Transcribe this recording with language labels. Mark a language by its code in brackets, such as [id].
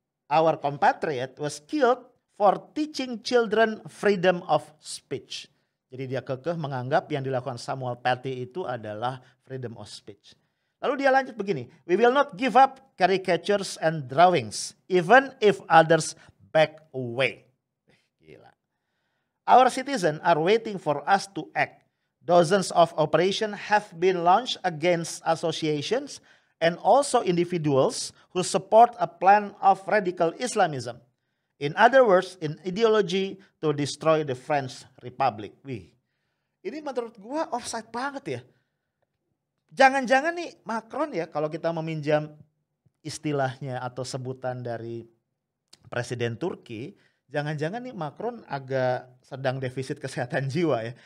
[en] Our compatriot was killed for teaching children freedom of speech. [id] Jadi dia kekeh menganggap yang dilakukan Samuel Paty itu adalah [en] freedom of speech. [id] Lalu dia lanjut begini, [en] we will not give up caricatures and drawings, even if others back away. [id] Gila. [en] Our citizens are waiting for us to act. Dozens of operations have been launched against associations and also individuals who support a plan of radical Islamism. In other words, in ideology to destroy the French Republic. [id] Wih, ini menurut gua offside banget ya. Jangan-jangan nih Macron ya kalau kita meminjam istilahnya atau sebutan dari Presiden Turki, jangan-jangan nih Macron agak sedang defisit kesehatan jiwa ya.